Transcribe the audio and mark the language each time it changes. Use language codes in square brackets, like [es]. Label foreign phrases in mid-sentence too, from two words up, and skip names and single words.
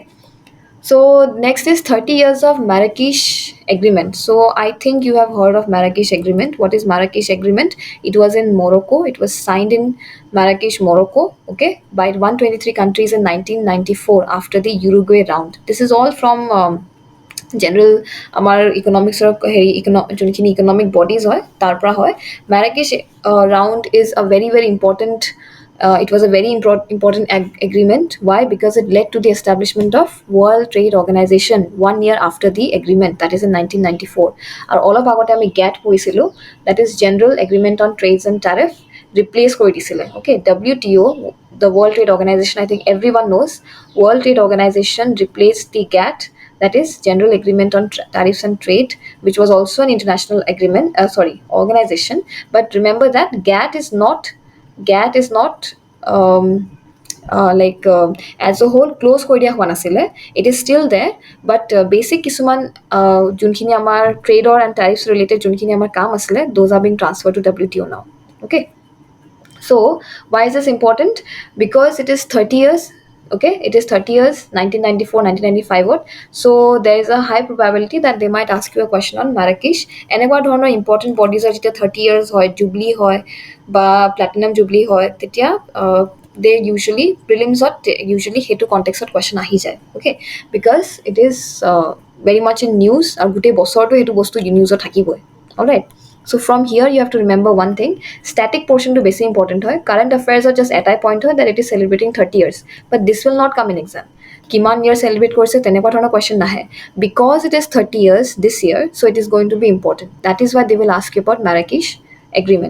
[en] So next is 30 years of Marrakesh Agreement. So I think you have heard of Marrakesh Agreement. What is Marrakesh Agreement? It was in Morocco. It was signed in Marrakesh, Morocco, okay, by 123 countries in 1994 after the Uruguay round. This is all from general [as] আমাৰ ইকনমিক্সৰ হেৰি যোনখিনি [en] economic bodies [as] হয় তাৰ পৰা হয়. [en] Marrakesh round is a very important, it was a very important agreement. Why? Because it led to the establishment of World Trade Organization 1 year after the agreement, that is in 1994. [as] আৰু অলপ আগতে আমি GATT পঢ়িছিলো, [en] that is General Agreement on Trades and Tariff, replace [as] কৰি দিছিলে. [en] Okay, WTO, the World Trade Organization, I think everyone knows, World Trade Organization replaced the GATT, that is General Agreement on Tariffs and Trade, which was also an international agreement, organization. But remember that GATT is not as a whole close [as] কৰি দিয়া হোৱা নাছিলে. [en] It is still there, but basic [as] কিছুমান যোনখিনি আমাৰ [en] trade and tariffs related [as] যোনখিনি আমাৰ কাম আছিলে, [en] those are being transferred to WTO now. Okay, so why is this important? Because it is 30 years. Okay, it is 30 years, 1994 1995. So there is a high probability that they might ask you a question on Marrakesh. [as] এনেকুৱা ধৰণৰ [en] important bodies are যেতিয়া 30 years হয়, jubilee [as] হয় বা [en] platinum jubilee হয়, তেতিয়া they usually prelims usually hetu context of question [as] আহি যায়. [en] Okay, because it is very much in news, [as] আৰু গোটেই বছৰটো হেতু বস্তু news থাকিবই. [en] All right. So from here you have to remember one thing, static portion to basic important hoy, current affairs are just at a point hoy that it is celebrating 30 years, but this will not come in exam. [as] Kiman year celebrate korse tenekwa dhona question nahe, [en] because it is 30 years this year, so it is going to be important. That is why they will ask you about Marrakesh Agreement.